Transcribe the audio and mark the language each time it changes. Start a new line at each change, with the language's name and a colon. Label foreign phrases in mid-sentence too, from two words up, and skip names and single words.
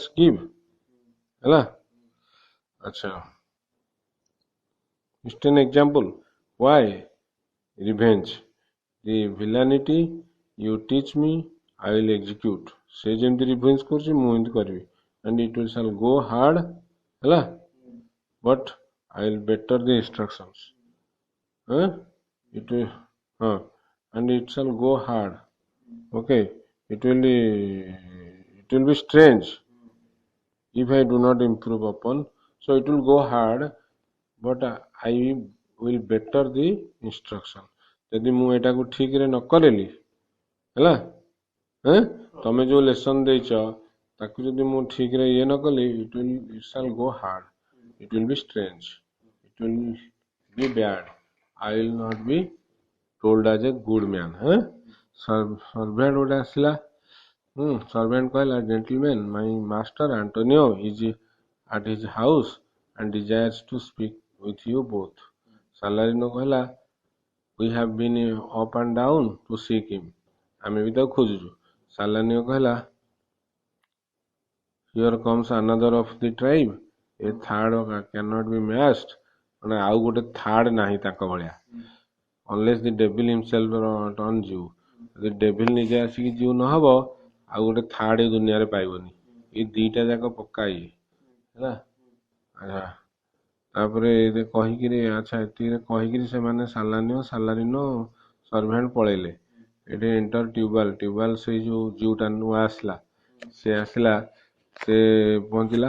English: give ହେଲା ଆଚ୍ଛା Christian example why revenge the villainy you teach me I will execute
Odia: ସେ ଯେମିତି ରିଭେଞ୍ଜ କରୁଛି ମୁଁ ଏମିତି କରିବି
English: and it will shall go hard ହେଲା but I will better the instructions huh? It will, and it shall go hard. Okay, it will be strange if I do not improve upon. So it will go hard, but I will better the instruction.
Odia: ଯଦି ମୁଁ ଏଟାକୁ ଠିକରେ ନ କରିଲି ହେଲା, ତମେ ଯୋଉ ଲେସନ ଦେଇଛ ତାକୁ ଯଦି ମୁଁ ଠିକରେ ଇଏ ନ କଲି,
English: it shall go hard, it will be strange, it will be bad, I will not be told as a good man.
Odia: Servant ଗୋଟେ ଆସିଲା,
English: servant କହିଲା, gentleman, my master Antonio is at his house and desires to speak with you both.
Odia: ସାଲାରିନୋ କହିଲା,
English: we have been up and down to seek him.
Odia: ଆମେ ବି ତାକୁ ଖୋଜୁଛୁ। ସାଲାନିଓ କହିଲା,
English: here comes another of the tribe, a third cannot be matched,
Odia: ମାନେ ଆଉ ଗୋଟେ ଥାର୍ଡ ନାହିଁ ତାଙ୍କ ଭଳିଆ,
English: unless the devil himself turns you,
Odia: ଯଦି ଡେଭିଲ ନିଜେ ଆସିକି ଜିଉ ନହବ ଆଉ ଗୋଟେ ଥାର୍ଡ ଏ ଦୁନିଆରେ ପାଇବନି, ଏଇ ଦିଟା ଯାକ ପକ୍କା ଇଏ ହେଲା। ଆଚ୍ଛା, ତାପରେ କହିକିରି, ଆଚ୍ଛା ଏତିକିରେ କହିକିରି ସେମାନେ ସାଲାରିନୋ ସର୍ଭେଣ୍ଟ ପଳେଇଲେ। ଏଠି ଏଣ୍ଟର ଟ୍ୟୁବାଲ ସେଇ ଯୋଉ ଜିଉଟା ନୂଆ ଆସିଲା, ସେ ଆସିଲା, ସେ ପହଞ୍ଚିଲା।